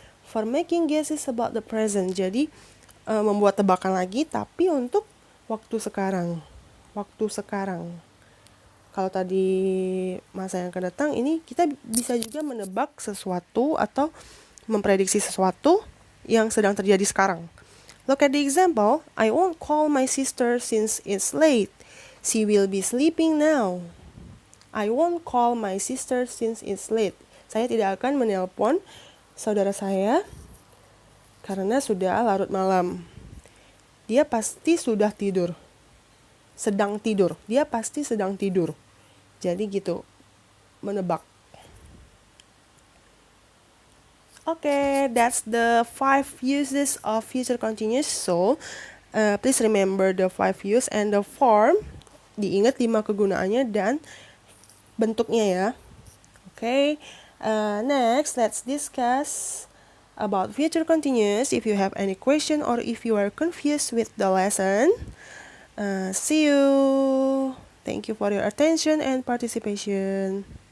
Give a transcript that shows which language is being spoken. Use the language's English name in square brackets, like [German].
[English] For making guesses about the present. [Indonesian] Jadi membuat tebakan lagi, tapi untuk waktu sekarang. Waktu sekarang. Kalau tadi masa yang akan datang, ini kita bisa juga menebak sesuatu atau memprediksi sesuatu yang sedang terjadi sekarang. [English] Look at the example. I won't call my sister since it's late. She will be sleeping now. I won't call my sister since it's late. [Indonesian] Saya tidak akan menelpon saudara saya karena sudah larut malam. Dia pasti sudah tidur. Sedang tidur. Dia pasti sedang tidur. Jadi gitu. Menebak. [English] Okay, that's the 5 uses of future continuous. So, please remember the 5 use and the form. [Indonesian] Diingat 5 kegunaannya dan bentuknya ya. [English] Okay, next let's discuss about future continuous. If you have any question or if you are confused with the lesson, see you. Thank you for your attention and participation.